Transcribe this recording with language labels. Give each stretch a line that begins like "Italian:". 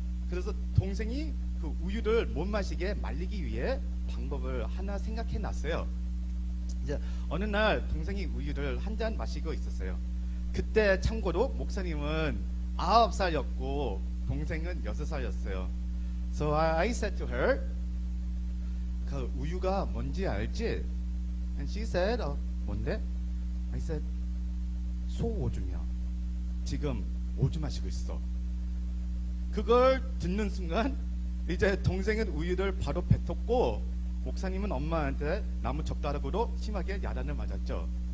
Korean: 그래서 동생이 그 우유를 못 마시게 말리기 위해 방법을 하나 생각해 놨어요. 이제 어느 날 동생이 우유를 한 잔 마시고 있었어요. 그때 참고로 목사님은 9살이었고 동생은 6살이었어요.
English: So I said to her,
Korean: 그 우유가 뭔지 알지?
English: And she said,
Korean: 뭔데?
English: I said,
Korean: 소오줌이야. 지금 오줌 마시고 있어. 그걸 듣는 순간 이제 동생은 우유를 바로 뱉었고 목사님은 엄마한테 나무 젓가락으로 심하게 야단을 맞았죠.